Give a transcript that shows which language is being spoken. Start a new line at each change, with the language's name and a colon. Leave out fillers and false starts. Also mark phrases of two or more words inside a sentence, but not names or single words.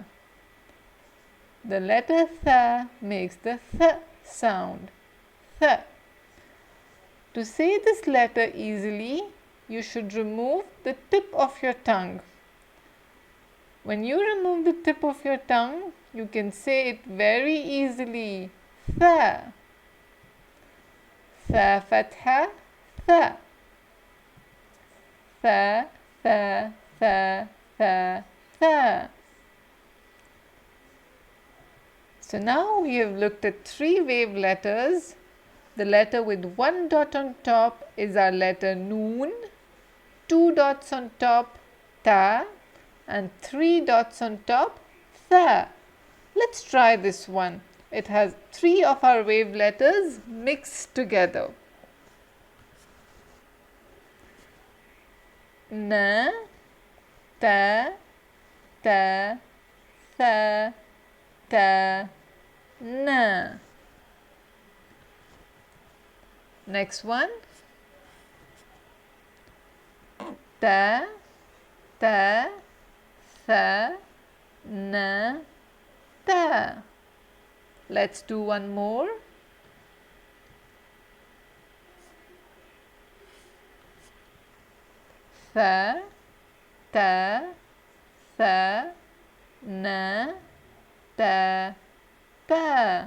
English: The letter Thaa makes the Th sound.
Arabic: Th.
English: To say this letter easily, you should remove the tip of your tongue. When you remove the tip of your tongue, you can say it very easily.
Arabic: Thaa. Thaa Fatha, Thaa. Thaa, Thaa, Thaa, Thaa, Thaa.
English: So now we have looked at three wave letters. The letter with one dot on top is our letter Noon, two dots on top, Thaa, and three dots on top, Thaa. Let's try this one. It has three of our wave letters mixed together.
Arabic: Na, Ta, Ta, Tha, Ta, Na.
English: Next one.
Arabic: Ta, Ta, Tha, Na, Ta.
English: Let's do one more.
Arabic: Tha, Ta, Tha, Na, Ta, Ta.